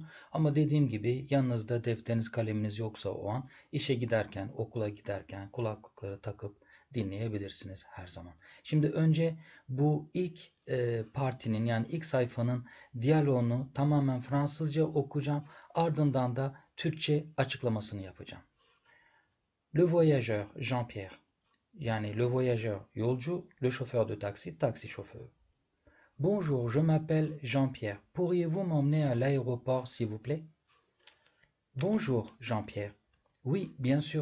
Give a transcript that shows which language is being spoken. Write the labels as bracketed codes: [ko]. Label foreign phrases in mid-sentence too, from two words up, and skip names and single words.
[tr] Ama dediğim gibi yanınızda defteriniz, kaleminiz yoksa o an işe giderken, okula giderken kulaklıkları takıp dinleyebilirsiniz her zaman. Şimdi önce bu ilk partinin yani ilk sayfanın diyaloğunu tamamen Fransızca okuyacağım. Ardından da Türkçe açıklamasını yapacağım. [fr] Le voyageur Jean-Pierre yani le voyageur yolcu, le chauffeur de taxi, taxi chauffeur. Bonjour, je m'appelle Jean-Pierre. Pourriez-vous m'emmener à l'aéroport, s'il vous plaît? Bonjour, Jean-Pierre. Oui, bien sûr.